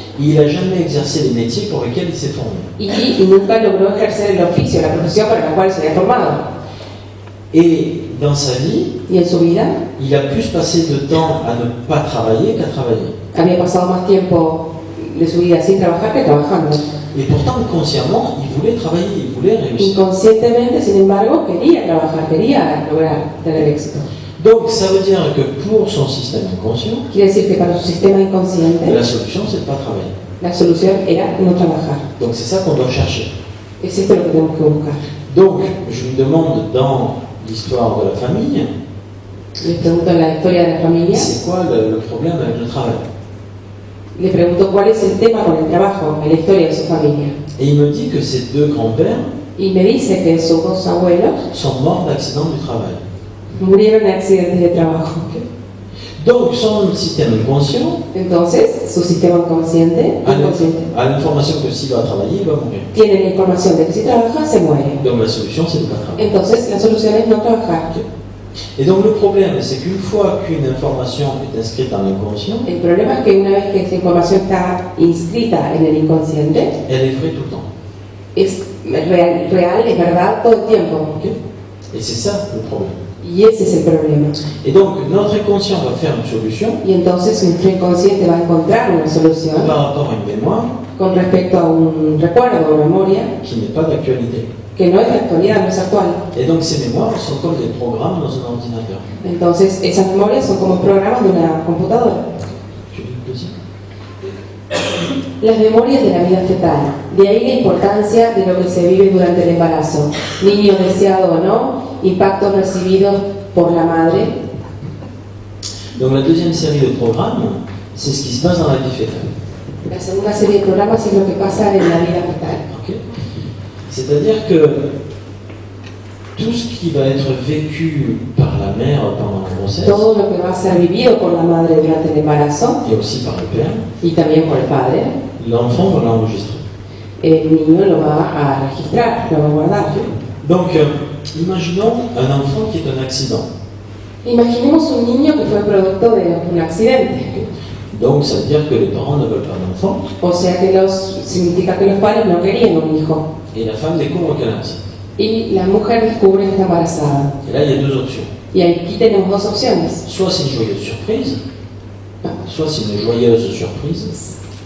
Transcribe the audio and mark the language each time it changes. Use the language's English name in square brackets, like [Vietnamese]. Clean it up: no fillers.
[French] et il n'a jamais exercé les métiers pour lesquels il s'est formé. [Spanish] y nunca logró ejercer el oficio, la profesión para la cual se había formado. [French] Et dans sa vie, [Spanish] Y en su vida [French] il a plus passé de temps à ne pas travailler qu'à travailler. [Spanish] había pasado más tiempo de su vida sin trabajar que trabajando. [French] Et pourtant, consciemment, il voulait travailler, il voulait réussir. [Spanish] Inconscientemente, sin embargo, quería trabajar, quería lograr tener éxito. [French] Donc, ça veut dire que pour son système inconscient, [Spanish] Quiere decir que para su sistema inconsciente [French] la solution, c'est de ne pas travailler. [Spanish] la solución era no trabajar. [French] Donc, c'est ça qu'on doit chercher. [Spanish] Es esto lo que tenemos que buscar. [French] Donc, je lui demande dans l'histoire de la famille, [Spanish] Les pregunto en la historia de la familia, [French] c'est quoi le problème avec le travail? [Spanish] le pregunto cuál es el tema con el trabajo en la historia de su familia. [French] Et il me dit que ses 2 grands-pères [Spanish] Y me dice que sus 2 abuelos [French] sont morts d'accident du travail. [Spanish] murieron en accidentes de trabajo. [French] Donc, son système inconscient [Spanish] Entonces, su sistema inconsciente [French] a l'information que s'il va travailler, il va mourir. [Spanish] tiene la información de que si trabaja, se muere. [French] Donc, la solution, c'est de ne pas travailler. [Spanish] Entonces, la solución es no trabajar. [French] Et donc le problème, c'est qu'une fois qu'une information est inscrite dans l'inconscient, [Spanish] El problema es que una vez que esta información está inscrita en el inconsciente, [French] elle est vraie tout le temps. [Spanish] es real, es verdad todo el tiempo. [French] Ok. Et c'est ça le problème. [Spanish] Y ese es el problema. [French] Et donc notre inconscient va faire une solution [Spanish] Y entonces nuestro inconsciente va a encontrar una solución [French] par rapport à une mémoire [Spanish] con respecto a un recuerdo o memoria [French] qui n'est pas d'actualité. [Spanish] que no es de actualidad, no es actual. [French] Et donc ces mémoires sont comme des programmes dans un ordinateur. [Spanish] Entonces esas memorias son como programas de una computadora. [French] Tu veux le deuxième? [Spanish] Las memorias de la vida fetal. De ahí la importancia de lo que se vive durante el embarazo. Niño deseado o no, impactos recibidos por la madre. [French] Donc la deuxième série de programmes, c'est ce qui se passe dans la vie fétale. [Spanish] La segunda serie de programas es lo que pasa en la vida fetal. Ok. [French] C'est-à-dire que tout ce qui va être vécu par la mère pendant la grossesse, [Spanish] Todo lo que va a ser vivido por la madre durante el embarazo [French] et aussi par le père, [Spanish] y también por el padre, [French] l'enfant va l'enregistrer. [Spanish] el niño lo va a registrar, lo va a guardar. [French] Donc, imaginons un enfant qui est un accident. [Spanish] Imaginemos un niño que fue producto de un accidente. [French] Donc, ça veut dire que les parents ne veulent pas d'enfant, [Spanish] O sea que significa que los padres no querían un hijo. [French] et la femme découvre qu'elle est enceinte. [Spanish] Y la mujer descubre que está embarazada. [French] Et là, il y a deux options. [Spanish] Y aquí tenemos dos opciones. [French] Soit c'est une joyeuse surprise, soit c'est une joyeuse surprise,